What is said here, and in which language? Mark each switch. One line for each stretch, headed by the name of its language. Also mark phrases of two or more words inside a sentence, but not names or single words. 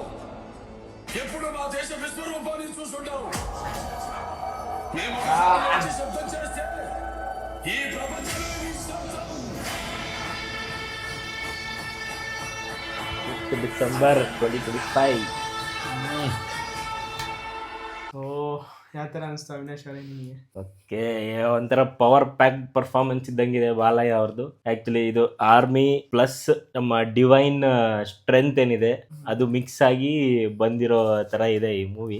Telugu: ఎప్పుడు మా దేశ విశ్వరూపాన్ని చూస్తుంటావు. మేము శబ్దం చేస్తే ఈ ప్రపంచమే నిశ్శబ్దం. డిసెంబర్ 2025.
Kannada: ಓ ಯಾವ ತರ ಅನಿಸ್ತು ಅವಿನಾಶ್ ಅವರೇ ನಿಮಗೆ? ಓಕೆ, ಒಂಥರ
English: power pack performance
Kannada: ಇದ್ದಂಗಿದೆ ಬಾಲಯ್ಯ ಅವ್ರದ್ದು. ಆಕ್ಚುಲಿ ಇದು
English: army plus
Kannada: ನಮ್ಮ
English: divine strength
Kannada: ಏನಿದೆ ಅದು ಮಿಕ್ಸ್ ಆಗಿ ಬಂದಿರೋ ತರ ಇದೆ ಈ ಮೂವಿ.